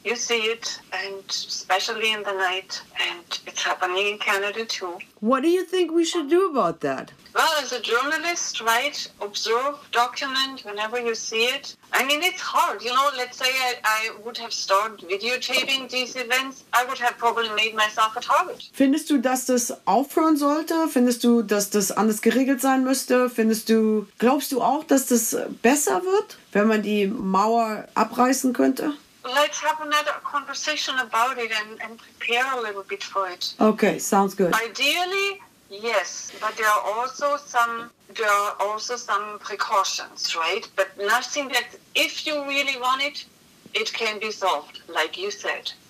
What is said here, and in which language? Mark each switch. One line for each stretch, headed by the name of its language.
English: You see it, and especially in the night, and it's happening in Canada too. What do you think we should do about that? Well, as a journalist, right, observe, document whenever you see it. I mean, it's hard. You know, let's say I would have started videotaping these events, I would have probably made myself a target.
German: Findest du, dass das aufhören sollte? Findest du, dass das anders geregelt sein müsste? Findest du, glaubst du auch, dass das besser wird, wenn man die Mauer abreißen könnte?
English: Let's have another conversation about it and prepare a little bit for it. Okay, sounds good. Ideally, yes, but there are also some precautions, right? But nothing that, if you really want it, it can be solved, like you said.